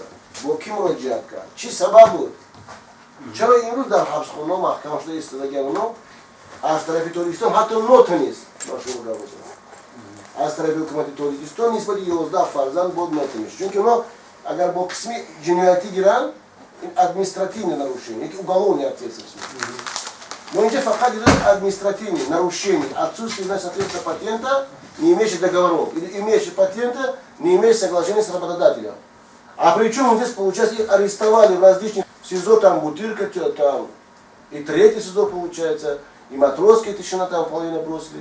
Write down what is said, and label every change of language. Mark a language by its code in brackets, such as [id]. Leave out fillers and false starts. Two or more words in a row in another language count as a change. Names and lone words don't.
[tg] Бо кӣ муроҷиат кард? Чӣ сабаб буд? Чаро имрӯз дар ҳабсхона маҳкам шуда истодагиан оно аз тарафи Тоҷикистон ҳатто нота нест. Аз тарафи ҳукумати Тоҷикистон нисбати 11 фарзанд бод нота нест. Чунки оно агар бо қисми ҷиноятӣ гиранд, ин [ru] административное нарушение, [tg] яки [ru] уголовная ответственность. Но [tg] инҷа фақат [ru] идет административное нарушение, отсутствие соответствия патента, не имеющих договоров, или имеющих патента, не имеющих соглашения с работодателем. А причем здесь, получается, их арестовали в различных СИЗО, там Бутырка, там и третий СИЗО получается, и Матросская тишина там половину бросили.